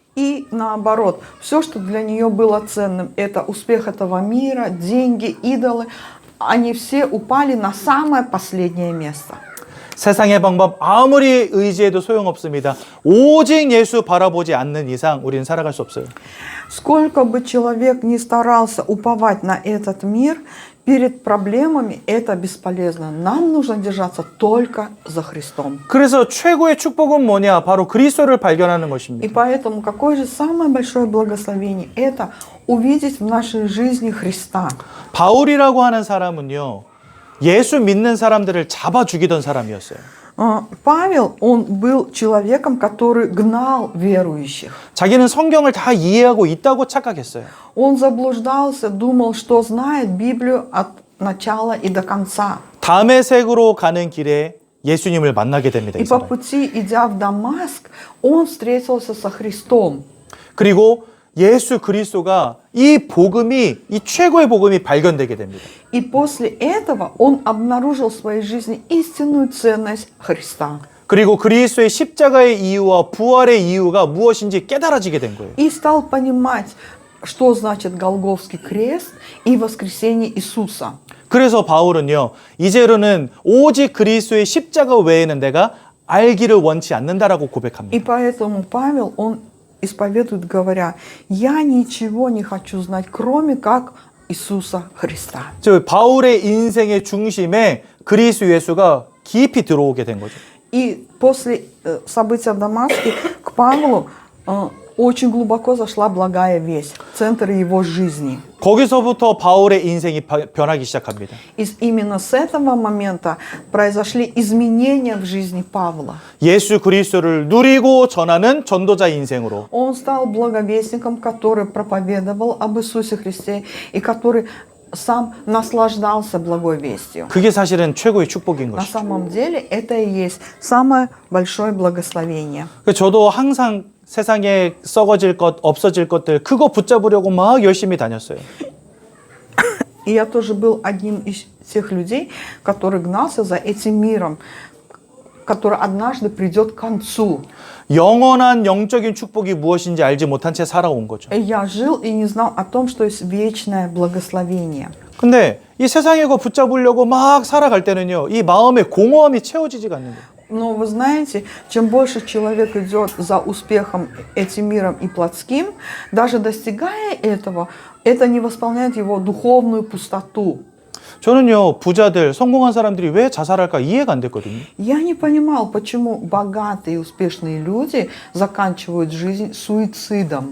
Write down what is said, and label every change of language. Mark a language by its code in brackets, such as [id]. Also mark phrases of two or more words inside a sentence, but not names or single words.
[ru] И наоборот, все, что для нее было ценным, это успех этого мира, деньги, идолы, они все упали на самое последнее место. [ko] 세상의 방법 아무리 의지해도 소용없습니다. 오직 예수 바라보지 않는 이상 우리는 살아갈 수 없어요. [ru] Сколько бы человек ни старался уповать на этот мир, перед проблемами это бесполезно. Нам нужно держаться только за Христом. [ko] 그래서 최고의 축복은 뭐냐? 바로 그리스도를 발견하는 [ru] И [ko] 것입니다. [ru] поэтому какое же самое большое благословение? Это увидеть в нашей жизни Христа. [ko] 바울이라고 하는 사람은요. 예수 믿는 사람들을 잡아 죽이던 사람이었어요. [ru] Павел, он был человеком, который гнал верующих. [ko] 자기는 성경을 다 이해하고 있다고 착각했어요. [ru] Он заблуждался, думал, что знает Библию от начала и до конца. [ko] 다메섹으로 가는 길에 예수님을 만나게 됩니다. [ru] И [ko] 이 [ru] по [ko] 사람. [ru] пути, идя в Дамаск, он встретился со Христом. [ko] 그리고 예수 그리스도가 이 복음이 이 최고의 복음이 발견되게 됩니다. [ru] И после этого он обнаружил в своей жизни истинную ценность Христа. [ko] 그리고 그리스도의 십자가의 이유와 부활의 이유가 무엇인지 깨달아지게 된 거예요. [ru] И стал понимать, что значит Голгофский крест и воскресение Иисуса. [ko] 그래서 바울은요. 이제로는 오직 그리스도의 십자가 외에는 내가 알기를 원치 않는다라고 [ru] И [ko] 고백합니다. [ru] поэтому Павел, он исповедует, говоря, я ничего не хочу знать, кроме как Иисуса Христа. [ko] 저 바울의 인생의 중심에 그리스도 예수가 깊이 들어오게 된 거죠. [ru] И после события в Дамаске к Павлу очень глубоко зашла благая весть, центр его жизни. [ko] 거기서부터 바울의 인생이 변하기 시작합니다. [ru] И именно с этого момента произошли изменения в жизни Павла. [ko] 예수 그리스도를 누리고 전하는 전도자 인생으로 [ru] Он стал благовестником, который проповедовал об Иисусе Христе и который сам наслаждался благой вестью. [ko] 그게 사실은 최고의 축복인 [ru] На [ko] 것이죠. [ru] самом деле это и есть самое большое благословение. [ko] 저도 항상 세상에 썩어질 것, 없어질 것들 그거 붙잡으려고 막 열심히 다녔어요. [ru] И я тоже был одним из тех людей, который гнался за этим миром, который однажды придет к концу. [ko] 영원한 영적인 축복이 무엇인지 알지 못한 채 살아온 거죠. [ru] И я жил и не знал о том, что есть вечное благословение. [ko] 근데 이 세상에 거 붙잡으려고 막 살아갈 때는요, 이 마음의 공허함이 채워지지가 않는 거예요. [ru] Но вы знаете, чем больше человек идет за успехом этим миром и плотским, даже достигая этого, это не восполняет его духовную пустоту. [ko] 저는요, 부자들, 성공한 사람들이 왜 자살할까 이해가 안 됐거든요. [ru] Я не понимал, почему богатые и успешные люди заканчивают жизнь суицидом.